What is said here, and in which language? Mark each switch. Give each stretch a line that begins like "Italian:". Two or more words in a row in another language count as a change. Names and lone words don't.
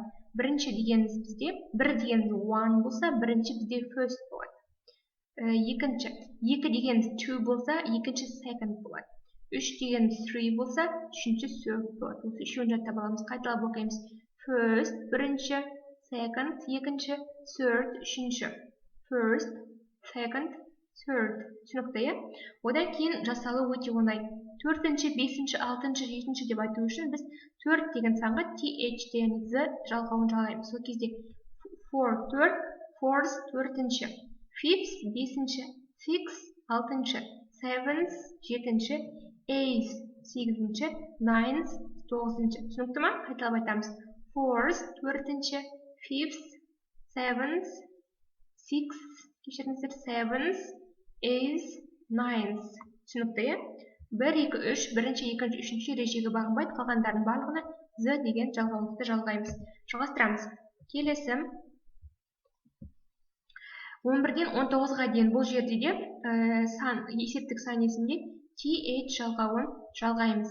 Kazakh: Бірінші дегеніміз бізде, бір дегеніміз one болса, бірінші бізде first болады. Екінші, екі дегеніміз two болса, екінші second болады. Үш дегеніміз three болса, үшінші third болады. Осы үшеуін жаттап аламыз. Қайталап оқимыз. First, бірінші, second, екінші, third, үшінші.
English: First, second, third.
Kazakh: Түсінікті, е? Одан кейін жасалу өте оңай. Төртінші, бесінші, алтыншы, жетінші деп айту үшін біз 4 деген санға th деген z жалғауын жалғаймыз. Сол кезде 4, 4, fourth, төртінші, fifth, бесінші, sixth, алтыншы, seventh, жетінші, eighth, сегізінші, ninth, тоғызыншы. Түсінікті ма? Қайталап айтамыз.
English: Fourth, төртінші, fifth, seventh, sixth, кешіріңіздер, seventh, eighth, ninth.
Kazakh: Түсінікті, е? 1, 2, 3, бірінші, екінші, үшінші ережеге бағынбайды, қалғандардың барлығына z деген жалғаулықты жалғаймыз. Жалғастырамыз. Келесі 11-ден 19-ға дейін бұл жерде де есептік сан есімде th жалғауын жалғаймыз.